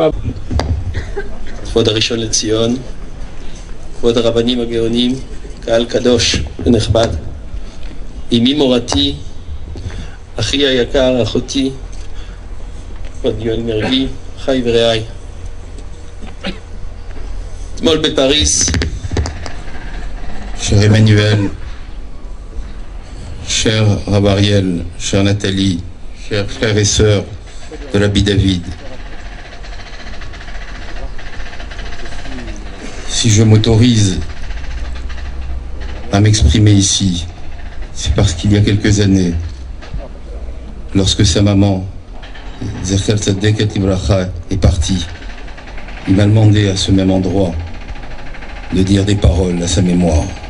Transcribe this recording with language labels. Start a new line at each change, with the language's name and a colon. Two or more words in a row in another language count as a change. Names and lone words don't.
Hebrew: כבוד הראשון לציון, כבוד הרבנים הגאונים, קהל קדוש ונכבד, אמי מורתי, אחי היקר, אחותי, כבוד יואל מרגי, חי ורעי. אתמול בפריס,
French: cher Emmanuel, cher Rab Ariel, chère Nathalie, chers frères et sœurs de l'Habit David, si je m'autorise à m'exprimer ici, c'est parce qu'il y a quelques années, lorsque sa maman,
Hebrew: זכר צדקת לברכה,
French: est partie, il m'a demandé à ce même endroit de dire des paroles à sa mémoire.